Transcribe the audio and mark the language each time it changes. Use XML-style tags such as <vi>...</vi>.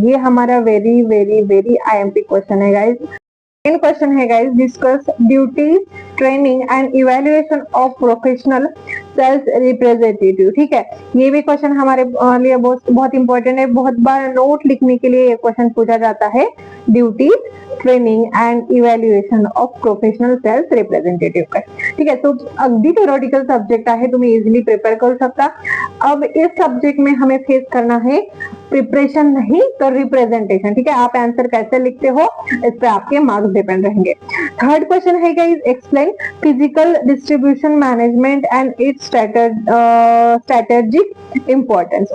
<hi>ये हमारा very very very IMP question है गाइस। सेकंड क्वेश्चन है guys</hi> <en>discuss duties training and evaluation of professional sales representative,</en> <hi>ठीक है। ये भी क्वेश्चन हमारे लिए बहुत इंपॉर्टेंट है, बहुत बार नोट लिखने के लिए ये क्वेश्चन पूछा जाता है।</hi> <en>Duties training and evaluation of professional sales representative का, ठीक है।</en> <mr>तो अगदी थेरोटिकल सब्जेक्ट आहे, तुम्ही इजिली प्रिपेयर करू सकता।</mr> <hi>अब इस सब्जेक्ट में हमें फेस करना है प्रिपरेशन नहीं तो रिप्रेजेंटेशन, ठीक है। आप आंसर कैसे लिखते हो इस पे आपके मार्क्स डिपेंड रहेंगे।</hi> <en>Third question है guys explain physical distribution management and its strategic importance.</en>